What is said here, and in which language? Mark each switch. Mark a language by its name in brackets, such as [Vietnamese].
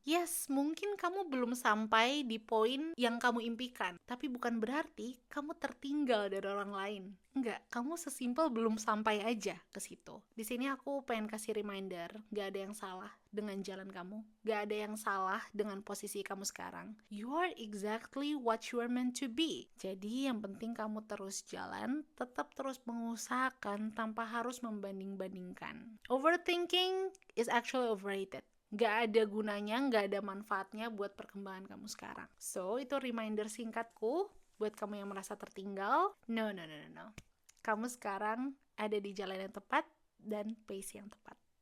[Indonesian] Yes, mungkin kamu belum sampai di poin yang kamu impikan, tapi bukan berarti kamu tertinggal dari orang lain. Enggak, kamu sesimpel belum sampai aja ke situ. Di sini aku pengen kasih reminder, gak ada yang salah dengan jalan kamu, gak ada yang salah dengan posisi kamu sekarang. [English] You are exactly what you are meant to be. [Indonesian] Jadi yang penting kamu terus jalan, tetap terus mengusahakan tanpa harus membanding-bandingkan. [English] Overthinking is actually overrated. [Indonesian] Gak ada gunanya, gak ada manfaatnya buat perkembangan kamu sekarang. So, itu reminder singkatku buat kamu yang merasa tertinggal. No. Kamu sekarang ada di jalan yang tepat dan pace yang tepat.